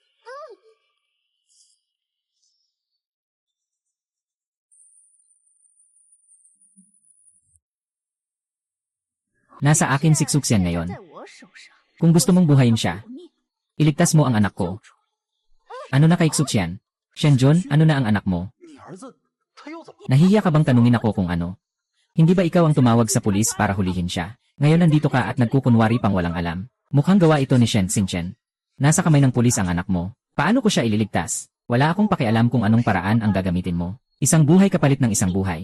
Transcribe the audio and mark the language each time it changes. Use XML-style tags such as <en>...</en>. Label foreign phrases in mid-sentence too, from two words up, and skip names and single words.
<tl>Nasa akin si Xuxian ngayon.</tl> <zh>在我手上，</zh> <tl>Kung gusto mong buhayin siya,</tl> <zh>你</zh> <tl>iligtas mo ang anak ko. Ano na kay Xuxian? Shenjun, ano na ang anak mo?</tl> <zh>你儿子他又怎么了？</zh> <tl>Nahihiya ka bang tanungin ako kung ano? Hindi ba ikaw ang tumawag sa pulis para hulihin siya? Ngayon nandito ka at nagkukunwari pang walang alam. Mukhang gawa ito ni Shen Xingchen. Nasa kamay ng pulis ang anak mo. Paano ko siya ililigtas? Wala akong pakialam kung anong paraan ang gagamitin mo. Isang buhay kapalit ng isang buhay.</tl>